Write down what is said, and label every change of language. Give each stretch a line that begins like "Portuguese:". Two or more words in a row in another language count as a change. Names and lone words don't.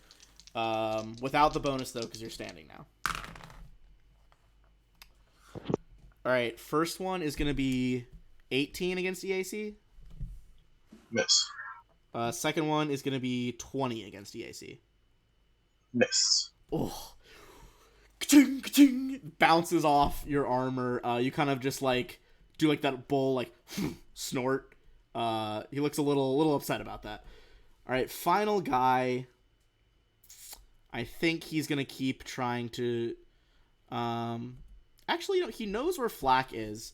English: Without the bonus though, because you're standing now. Alright, first one is going to be 18 against EAC. Miss. Second one is going to be 20 against EAC. Miss. Oh. Ka-ting, ka-ting, bounces off your armor. You kind of just like do like that bull like snort. He looks a little upset about that. Alright, final guy. I think he's going to keep trying to... Actually, he knows where Flak is.